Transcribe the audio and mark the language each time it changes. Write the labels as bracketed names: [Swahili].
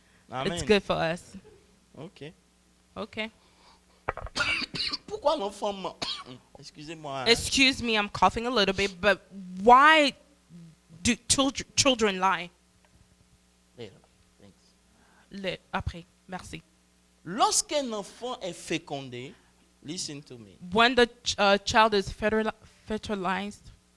[English] Amen. It's good for us. Ok. Okay. [French] Pourquoi l'enfant ment? Excusez-moi. hein. [English] Excuse me, I'm coughing a little bit, but why do children lie? Later. Thanks. [French] Après, merci. Lorsqu'un enfant est fécondé, [English] listen to me. When the child is fertilized,